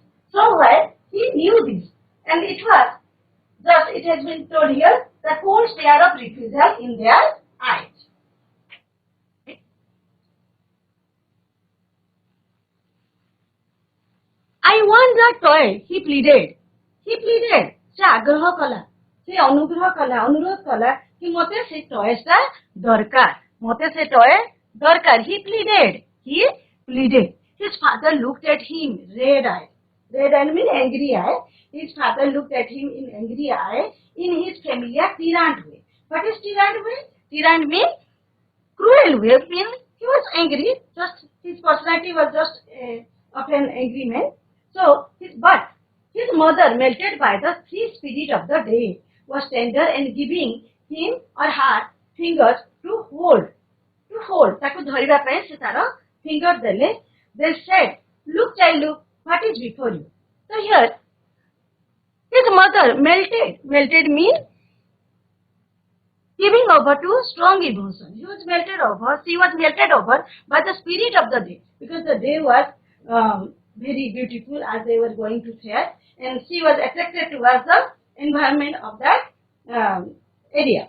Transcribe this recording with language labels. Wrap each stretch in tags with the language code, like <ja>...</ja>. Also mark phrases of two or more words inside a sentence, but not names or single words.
<en>So well, he knew this, and it has been told here, the cold stare of refusal in their eyes. I want that toy, he pleaded.</en> <or>ସେ ଆଗ୍ରହ କଲା, ସେ ଅନୁରୋଧ କଲା କି ମତେ ସେ ଟଏସ୍ ଟା ଦରକାର,</or> <en>he pleaded. His father looked at him, red eye means angry eye. His father looked at him in angry eye in his familiar tyrant way. What is tyrant way? Tyrant means cruel way, means he was angry, just his personality was just of an angry man. So his mother, melted by the free spirit of the day, was tender and giving him or her fingers to hold.</en> <or>ତାକୁ ଧରିବା ପାଇଁ ସେ ତାର finger ଦେଲେ.</or> <en>They said, look child, look, what is before you? So here, his mother melted means giving over to strong emotion. She was melted over by the spirit of the day, because the day was very beautiful as they were going to fair, and she was attracted towards the environment of that area.</en>